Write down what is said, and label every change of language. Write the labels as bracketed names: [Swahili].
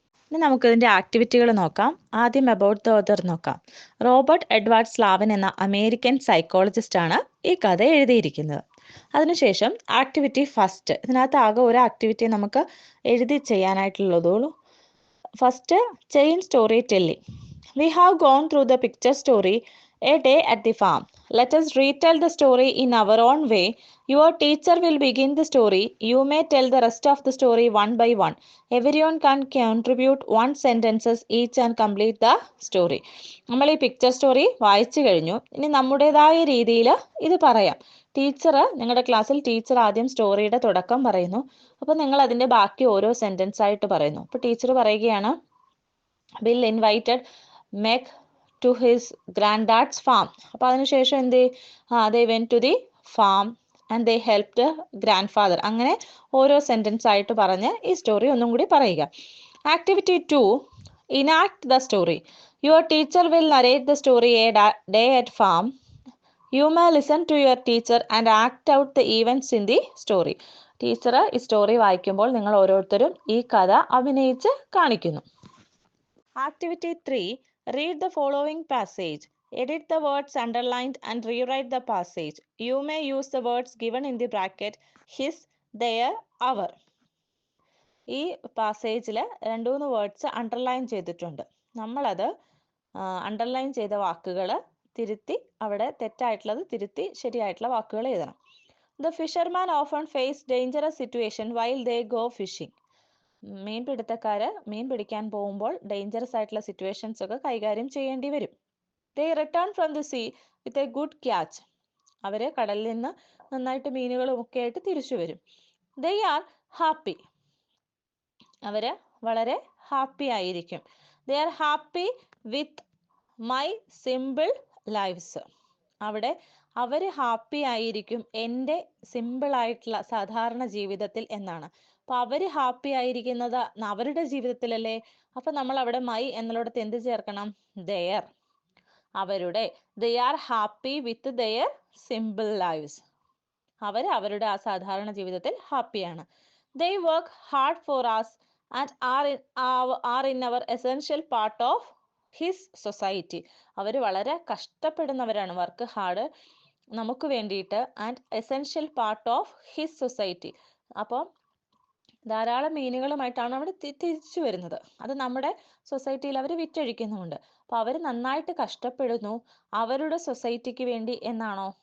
[Malayalam] ഇനി നമുക്കിതിൻ്റെ ആക്ടിവിറ്റികൾ നോക്കാം. ആദ്യം [English] about the author [Malayalam] നോക്കാം. റോബർട്ട് എഡ്വാർഡ് സ്ലാവൻ എന്ന അമേരിക്കൻ സൈക്കോളജിസ്റ്റാണ് ഈ കഥ എഴുതിയിരിക്കുന്നത്. അതിനുശേഷം ആക്ടിവിറ്റി ഫസ്റ്റ്. ഇതിനകത്ത് ആകെ ഒരു ആക്ടിവിറ്റി നമുക്ക് എഴുതി ചെയ്യാനായിട്ടുള്ളതുള്ളൂ. First, chain story telling. [English] We have gone through the picture story, A Day at the Farm. Let us retell the story in our own way. Your teacher will begin the story. You may tell the rest of the story one by one. Everyone can contribute one sentences each and complete the story. [Malayalam] നമ്മൾ ഈ picture story വായിച്ചു കഴിഞ്ഞു. ഇനി നമ്മുടേതായ രീതിയിൽ ഇത് പറയാം. നിങ്ങളുടെ ക്ലാസ്സിൽ ടീച്ചർ ആദ്യം സ്റ്റോറിയുടെ തുടക്കം പറയുന്നു. അപ്പോൾ നിങ്ങൾ അതിൻ്റെ ബാക്കി ഓരോ സെൻറ്റൻസ് ആയിട്ട് പറയുന്നു. അപ്പോൾ ടീച്ചർ പറയുകയാണ്, [English] Bill invited Meg to his granddad's farm. [Malayalam] അപ്പോൾ അതിനുശേഷം എന്ത്? [English] they went to the farm and they helped grandfather. [Malayalam] അങ്ങനെ ഓരോ സെൻറ്റൻസ് ആയിട്ട് പറഞ്ഞ് ഈ സ്റ്റോറി ഒന്നും കൂടി പറയുക. [English] Activity 2, enact the story. Your teacher will narrate the story A Day at Farm. You may listen to your teacher and act out the events in the story. [Malayalam] Teacher ഈ story വായിക്കുമ്പോൾ നിങ്ങൾ ഓരോരുത്തരും ഈ കഥ അഭിനയിച്ച് കാണിക്കുന്നു. [English] Activity 3, read the following passage. Edit the words underlined and rewrite the passage. You may use the words given in the bracket his, their, our. [Malayalam] ഈ പാസേജിൽ 2-3 words underline ചെയ്തിട്ടുണ്ട്. നമ്മളത് അണ്ടർലൈൻ ചെയ്ത വാക്കുകൾ തിരുത്തി, അവിടെ തെറ്റായിട്ടുള്ളത് തിരുത്തി ശരിയായിട്ടുള്ള വാക്കുകൾ എഴുതണം. [English] The fisherman often face dangerous situation while they go fishing. [Malayalam] മീൻപിടുത്തക്കാർ മീൻ പിടിക്കാൻ പോകുമ്പോൾ ഡേഞ്ചറസ് ആയിട്ടുള്ള സിറ്റുവേഷൻസ് ഒക്കെ കൈകാര്യം ചെയ്യേണ്ടി വരും. [English] They return from the sea with a good catch. [Malayalam] അവർ കടലിൽ നിന്ന് നന്നായിട്ട് മീനുകളും ഒക്കെ ആയിട്ട് തിരിച്ചു വരും. [English] They are happy. [Malayalam] അവർ വളരെ ഹാപ്പി ആയിരിക്കും. [English] They are happy with my simple lifes. [Malayalam] അവിടെ അവർ ഹാപ്പി ആയിരിക്കും എൻ്റെ സിമ്പിൾ ആയിട്ടുള്ള സാധാരണ ജീവിതത്തിൽ എന്നാണ്. അപ്പോൾ അവർ ഹാപ്പി ആയിരിക്കുന്നത് അവരുടെ ജീവിതത്തിലല്ലേ. അപ്പോൾ നമ്മൾ അവിടെ മൈ എന്നുള്ളിടത്ത് എന്ത് ചേർക്കണം? ദെയർ. [English] അവരുടെ. They are happy with their simple lifes. [Malayalam] അവർ അവരുടെ ആ സാധാരണ ജീവിതത്തിൽ ഹാപ്പിയാണ്. [English] They work hard for us and are in our essential part of his society. [Malayalam] അവർ വളരെ കഷ്ടപ്പെടുന്നവരാണ്, [English] work hard, [Malayalam] നമുക്ക് വേണ്ടിയിട്ട്, [English] And essential part of his society. [Malayalam] അപ്പോൾ ധാരാളം മീനുകളുമായിട്ടാണ് അവിടെ തിരിച്ചു വരുന്നത്. അത് നമ്മുടെ സൊസൈറ്റിയിൽ അവർ വിറ്റഴിക്കുന്നുമുണ്ട്. അപ്പോൾ അവർ നന്നായിട്ട് കഷ്ടപ്പെടുന്നു അവരുടെ സൊസൈറ്റിക്ക് വേണ്ടി എന്നാണോ?